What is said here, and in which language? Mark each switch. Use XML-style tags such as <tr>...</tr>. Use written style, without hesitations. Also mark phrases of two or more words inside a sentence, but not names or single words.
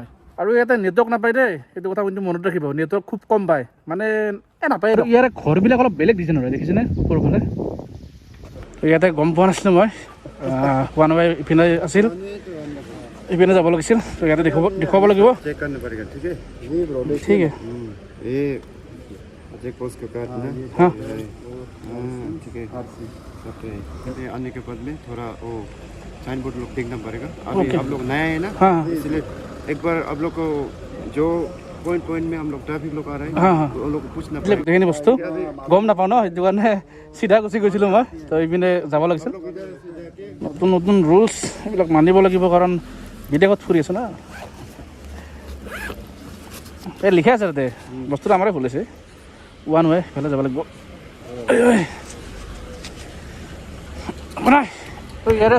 <as>আৰু ইয়াতে নেটৱৰ্ক নাপায় দেই, সেইটো কথা কিন্তু মনত ৰাখিব। নেটৱৰ্ক খুব কম পায়, মানে নাপায়। আৰু ইয়াৰে ঘৰবিলাক অলপ বেলেগ ডিজাইনৰ হয়, দেখিছেনে সৰুফালে। ইয়াতে গম পোৱা নাছিলোঁ মই,</as> <en>one way</en> <as>ইপিনে আছিল। এইপিনে যাব লাগিছিল তো ইয়াতে দেখুৱাব লাগিব</as> <hi>चेक करना पड़ेगा ठीक है जी ब्रो देखिए</hi> <as>ঠিক আছে</as> <hi>ये</hi> <en>check post</en> <hi>का कार्ड ना हाँ। ठीक है सब तो है ये आने के बाद में थोड़ा वो</hi> <en>sign board</en> <hi>लोग देखना पड़ेगा अभी ओके। आप लोग नया है ना हाँ। इसलिए एक बार आप लोग को जो पॉइंट पॉइंट में हम लोग ट्रैफिक लोग आ रहे हैं हाँ, हाँ। तो उन लोग को पूछना</hi> <as>এইবিলাক</as> <hi>पड़ेगा</hi> <as>গোটেইখিনি বস্তু গম নাপাওঁ ন সেইটো কাৰণে চিধা গুচি গৈছিলোঁ মই তো এইপিনে যাব লাগিছিল নতুন নতুন ৰুলছ এইবিলাক মানিব লাগিব কাৰণ বিদেশত ফুৰি আছোঁ না এই লিখা আছে তাতে বস্তুটো আমাৰে ভুল হৈছে</as> <en>one way</en> <as>সেইফালে যাব লাগিব নাই তো ইয়াৰে</as>